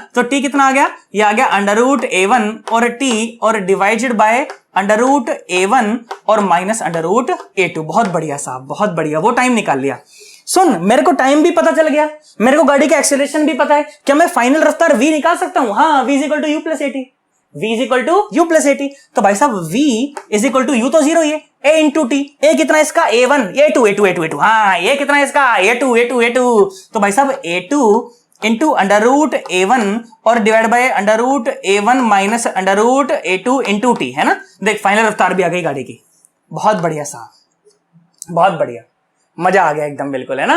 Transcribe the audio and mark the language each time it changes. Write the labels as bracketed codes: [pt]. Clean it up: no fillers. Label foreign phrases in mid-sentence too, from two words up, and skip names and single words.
[hi] तो टी कितना आ गया, ये आ गया [en] under root a1 [hi] और टी और [en] divided by under root a1 [hi] और [en] minus under root a2. [hi] बहुत बढ़िया साहब, बहुत बढ़िया, वो टाइम निकाल लिया। सुन, मेरे को टाइम भी पता चल गया, मेरे को गाड़ी का एक्सेलरेशन भी पता है, क्या मैं फाइनल रफ्तार v निकाल सकता हूं, हाँ, [en] v is equal to u plus at, v is equal to u plus at. [hi] तो भाई साहब [en] v is equal to u [hi] तो 0 ही है, [en] a into t, [hi] a कितना इसका, a1 a2 a2 a2 a2, हाँ, a कितना इसका, a2 a2 a2। तो भाई साहब [en] a2 into under root a1 [hi] और [en] divide by under root a1 minus under root a2 into t, [hi] है ना। देख फाइनल रफ्तार भी आ गई गाड़ी की, बहुत बढ़िया साहब, बहुत बढ़िया, मजा आ गया एकदम, बिल्कुल, है ना।